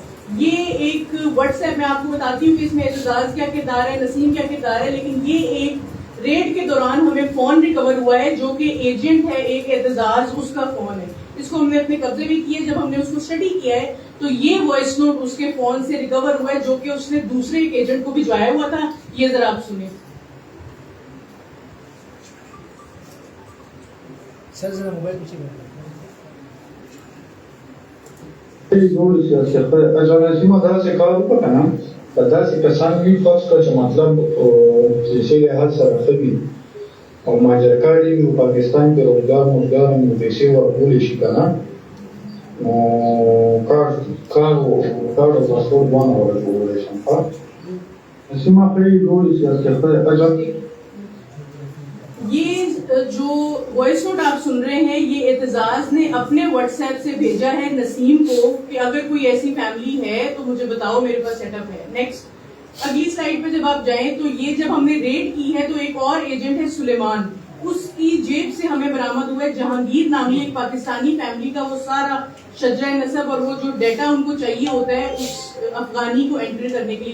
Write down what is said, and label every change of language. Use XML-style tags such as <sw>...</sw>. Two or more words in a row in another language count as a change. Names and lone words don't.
<ur>یہ ایک واٹس ایپ میں آپ کو بتاتی ہوں کہ اس میں اعتزاز کیا کردار ہے, نسیم کیا کردار ہے, لیکن یہ ایک ریڈ کے دوران ہمیں فون ریکور ہوا ہے جو کہ ایجنٹ ہے ایک اعتزاز, اس کا فون ہے. اس کو ہم نے اپنے قبضے بھی کیے. جب ہم نے اس کو اسٹڈی کیا ہے تو یہ وائس نوٹ اس کے فون سے ریکور ہوا ہے جو کہ اس نے دوسرے ایک ایجنٹ کو بھجوایا ہوا تھا. یہ ذرا آپ سنیں. سر ذرا موبائل پیچھے</ur> <ps>اجازه نسیم داسې کار وکړه که نه, په داسې کسان وي فرض کړه چې مطلب چې شی حد سره ښه وي او مهاجر کړي وي په پاکستان کې روزګار هم پیسې ورکولی شي که نه, نو کار او پاسپورټ دواړه ورکولی شم. Sistema Play Rules ya se</ps> <ur>یہ جو وائس نوٹ آپ سن رہے ہیں یہ اعتزاز نے اپنے واٹس ایپ سے بھیجا ہے نسیم کو کہ اگر کوئی ایسی فیملی ہے تو مجھے بتاؤ، میرے پاس سیٹ اپ ہے. نیکسٹ اگلی سلائیڈ پہ جب آپ جائیں تو یہ جب ہم نے ریڈ کی ہے تو ایک اور ایجنٹ ہے سلیمان، اس کی جیب سے ہمیں برآمد ہوا ہے جہانگیر نامی ایک پاکستانی فیملی کا وہ سارا شجرہ نسب اور وہ جو ڈیٹا ان کو چاہیے ہوتا ہے اس افغانی کو انٹر کرنے کے لیے.</ur>